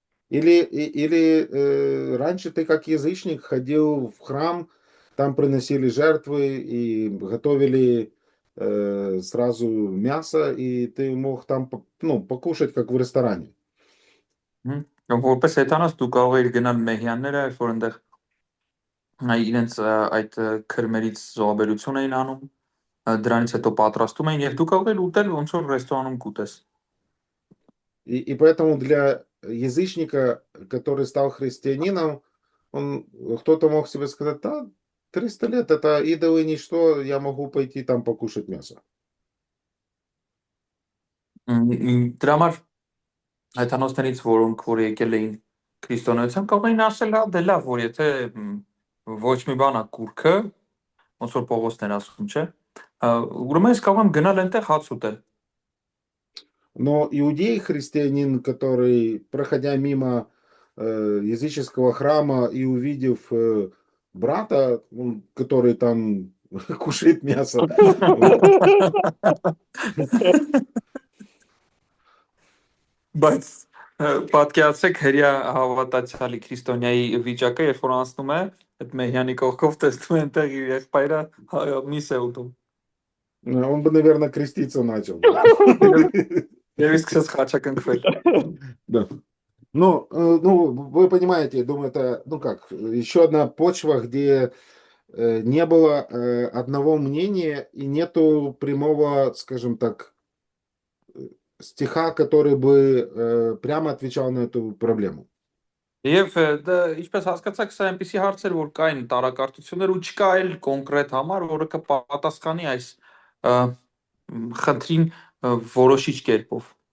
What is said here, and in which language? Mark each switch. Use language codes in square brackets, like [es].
[ru] Или раньше ты как язычник ходил в храм, там приносили жертвы и готовили сразу мясо, и ты мог там покушать, как в ресторане. [hy] Որպես հետանաց դու կարող էիր գնալ մեհյանները, երբ որ այնտեղ իրենց այդ քրմերից զոհաբերություն էին անում, դրանից հետո պատրաստում էին եւ դու կարող էիր ուտել ոնց որ ռեստորանում կուտես։ [ru] И поэтому для язычника, который стал христианином, кто-то мог себе сказать, да, 300 лет, это идолы ничто, я могу пойти там покушать мясо. [hy] Դրա համար հայտանոցներից, որոնք որ եկել էին քրիստոնեության, կարող էին ասել, հա, դե լավ, որ եթե ոչ մի բան է կուրքը, ոնց որ Պողոսն էր ասում, չէ, ուրեմն ես կարող եմ գնալ այնտեղ հաց уտել։ [ru] Но иудей, христианин, который, проходя мимо языческого храма и увидев брата, который там кушает мясо. [hy] Բայց պատկերացրեք հրյա հավատացյալի քրիստոնյայի վիճակը, երբ որ անցնում է, այդ մեհյանի կողքով տեսնում է այնտեղ իր եղբայրը միս է ուտում։ [ru] Он бы, наверное, креститься начал. [hy] Եվ սկսեց խաչակնքվել։ [ru] Да. Ну, вы понимаете, я думаю, это, еще одна почва, где не было одного мнения и нету прямого, скажем так, стиха, который бы прямо отвечал на эту проблему. [hy] Եվ դա ինչպես հասկացաք, սա այնպեսի հարցեր, որ կային տարակարծություններ ու չկա այլ կոնկրետ համար, որը կպատասխանի այս խնդրին որոշիչ կերպով։